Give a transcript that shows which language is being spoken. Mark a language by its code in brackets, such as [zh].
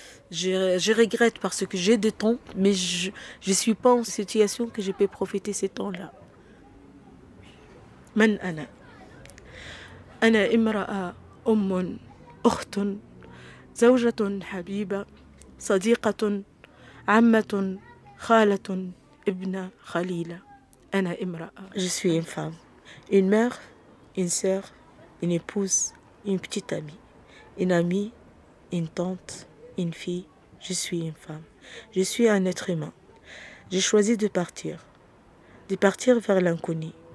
[fr] Je regrette parce que j'ai des temps, mais je ne suis pas en situation que je peux profiter ces temps-là. [ar] Man ana. أنا امرأة أم أخت زوجة حبيبة صديقة عمة خالة ابنة خليلة أنا امرأة. [fr] Je suis une femme, une mère, une sœur, une épouse, une petite amie, une amie, une tante, une fille. Je suis une femme. Je suis un être humain. J'ai choisi de partir vers l'inconnu.